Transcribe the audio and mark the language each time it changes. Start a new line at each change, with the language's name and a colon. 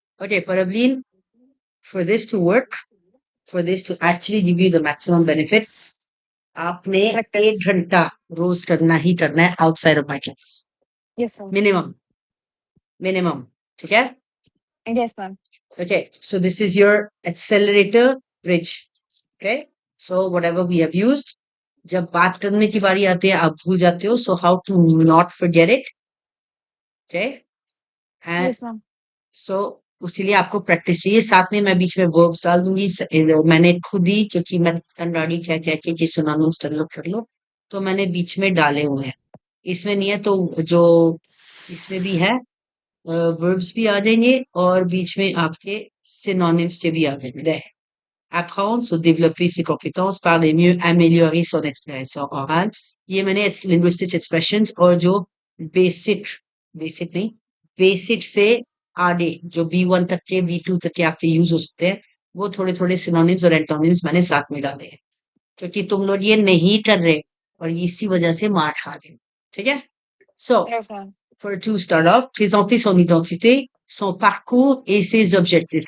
English: Okay, Parableen, for this to work, for this to actually give you the maximum benefit,
Hindi: आपने
English: Practice.
Hindi: 1 घंटा रोज करना है
English: outside of my class. Yes, ma'am.
Hindi: Minimum. ठीक है?
English: Yes, ma'am. Okay, so this is your accelerator bridge. Okay, so whatever we have used,
Hindi: जब बात करने की बारी आती है आप भूल जाते हो,
English: so how to not forget it. Okay, and Yes, ma'am.
Hindi: so उसके लिए आपको प्रैक्टिस चाहिए. साथ में मैं बीच में वर्ब्स डाल दूंगी. मैंने खुद ही, क्योंकि मैं कंडाड़ी क्या क्या कि सिनोनिम्स कर लो, तो मैंने बीच में डाले हुए हैं. इसमें नहीं है तो जो इसमें भी है verbs भी आ जाएंगे और बीच में आपके synonyms भी आ जाएंगे.
English: There.
French: Apprendre, se développer ses compétences, parler mieux, améliorer son expression orale.
Hindi: ये मैंने linguistic expressions और जो basic नहीं, basic से आगे जो B1 तक के B2 तक के आपके यूज हो सकते हैं, वो थोड़े थोड़े synonyms और antonyms मैंने साथ में डाले हैं, क्योंकि तुम लोग ये नहीं कर रहे और इसी वजह से मार खा रहे. ठीक है? So,
English: Yes, ma'am. for to start off,
French: présenter son identité, son parcours et ses objectifs.